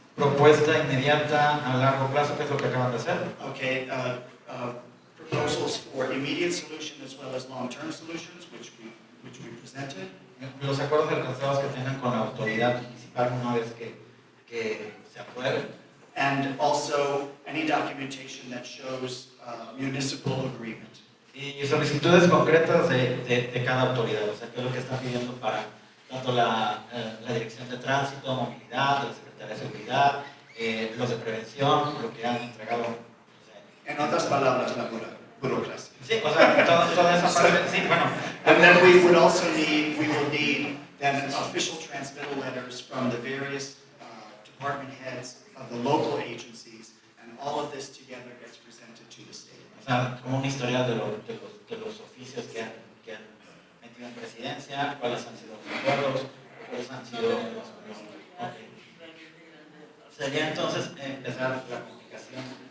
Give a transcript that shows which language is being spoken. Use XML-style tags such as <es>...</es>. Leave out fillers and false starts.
<es>propuesta inmediata a largo plazo, que es lo que acaban de hacer.</es> <en>okay, proposals for immediate solution as well as long-term solutions, which we presented.</en> <es>Los acuerdos alcanzados que tengan con la autoridad municipal una vez que se aprueben.</es> <en>And also any documentation that shows municipal agreement.</en> <es>Y solicitudes concretas de cada autoridad, o sea, qué es lo que están pidiendo para tanto la Dirección de Tránsito, Movilidad, la Secretaría de Seguridad, los de Prevención, lo que han entregado. En otras palabras, la burocracia. Sí, o sea, toda esa parte, sí, bueno.</es> <en>And then we will need then official transmittal letters from the various department heads of the local agencies, and all of this together gets presented to the state.</en> <es>O sea, como una historia de los oficios que han metido en presidencia, cuáles han sido los acuerdos, cuáles han sido los... Okay. Sería entonces empezar la comunicación.</es>